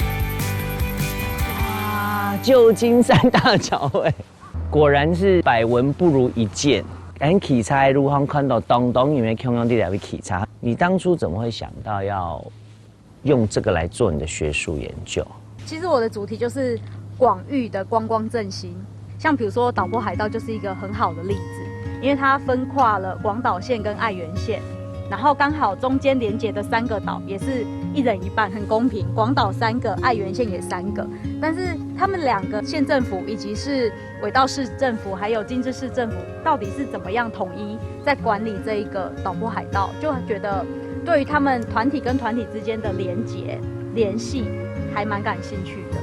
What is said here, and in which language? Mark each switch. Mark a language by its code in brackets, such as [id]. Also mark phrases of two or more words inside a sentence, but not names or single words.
[zh] 哇，舊金山大橋誒，果然是百聞不如一見。咱騎車路上看到東因為同樣啲兩位騎車，你當初怎麼會想到要用這個來做你的學術研究？其實我的主題就是廣域的觀光振興，像比如說島坡海道就是一個很好的例子。因为它分跨了广岛县跟爱媛县，然后刚好中间连接的3个岛也是1人1半，很公平。广岛3个，爱媛县也3个，但是他们2个县政府以及是尾道市政府还有金枝市政府到底是怎么样统一在管理这一个岛波海道，就觉得对于他们团体跟团体之间的连结联系还蛮感兴趣的。